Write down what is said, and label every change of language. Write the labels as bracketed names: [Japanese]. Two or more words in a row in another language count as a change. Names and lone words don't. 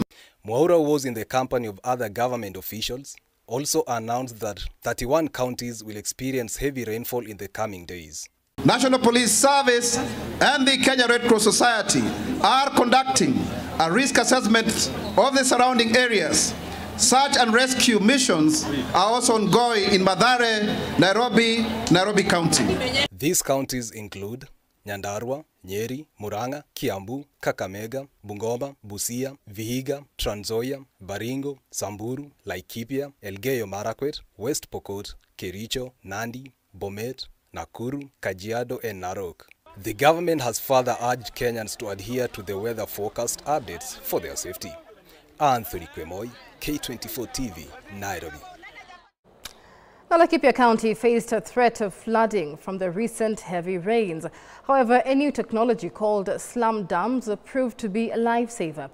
[English] Mwaura was in the company of other government officials, also announced that 31 counties will experience heavy rainfall in the coming days. National Police Service and the Kenya Red Cross Society are conducting a risk assessment of the surrounding areas. Search and rescue missions are also ongoing in Mathare, Nairobi County. These counties include Nyandarua, Nyeri, Murang'a, Kiambu, Kakamega, Bungoma, Busia, Vihiga, Trans Nzoia, Baringo, Samburu, Laikipia, Elgeyo Marakwet, West Pokot, Kericho, Nandi, Bomet, Nakuru, Kajiado and Narok. The government has further urged Kenyans to adhere to the weather forecast updates for their safety. Anthony Kwemoi, K24 TV, Nairobi. Now, Laikipia County faced a threat of flooding from the recent heavy rains. However, a new technology called slum dams proved to be a lifesaver.